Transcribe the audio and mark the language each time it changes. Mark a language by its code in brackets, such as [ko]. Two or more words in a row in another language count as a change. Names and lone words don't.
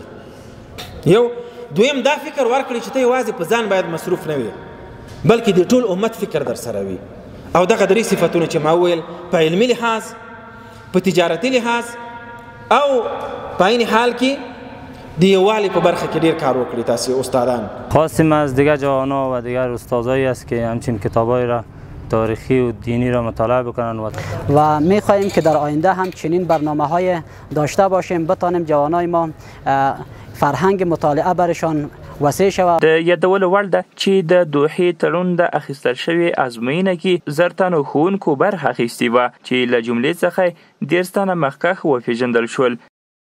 [ps] یو دویم دا فکر ورکړي چې ته یوازې په ځان باید مصروف نه وي، بلکې د ټول امت فکر در سره وي. او دغه درې صفتونه چې ما وویل په علمي لحاظ، په تجارتي لحاظ او په عین حال کې د یووالي په برخه کې ډیر کار وکړي. تاسې استادان [fa] خواستیم از دیگر جوانا و دیگر استادایی است که همچین کتابایی را تاریخی و دینی را مطالعه بکنند و می‌خواهیم که در آینده هم چنین برنامه‌های داشته باشیم، بتانیم جوانای ما فرهنگ مطالعه برشان وسیع شود. [ps] د یادولو وړ ده چې د دوحې تړون د اخیستل شوې ازموینه کې زر تنو ښوونکو برخه اخیستې وه چې له جملې څخه 10 تنه مخکښ وپېژندل شول.